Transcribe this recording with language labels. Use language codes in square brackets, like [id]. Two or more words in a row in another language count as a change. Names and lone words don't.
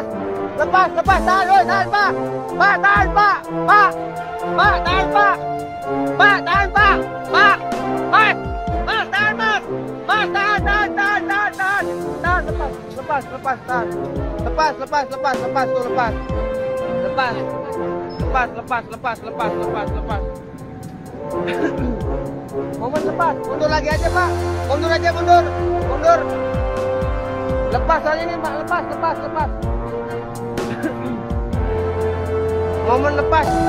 [id] Lepas, lepas, tahan, oi, tahan, Pak. Pak, tahan, Pak. Pak. Pak, tahan, Pak. Pak, tahan, Pak. Pak. Mas. Mas, tahan, Mas. Mas, tahan, tahan, tahan, tahan, tahan. Tahan, lepas, lepas, lepas, tahan. Lepas, lepas, lepas, lepas, tuh, lepas. Lepas. Lepas, lepas, lepas, lepas, lepas, lepas. Momen lepas. Mundur lagi aja, Pak. Mundur aja, mundur. Mundur. Lepas soalnya nih, Pak. Lepas, lepas, lepas. Momen lepas.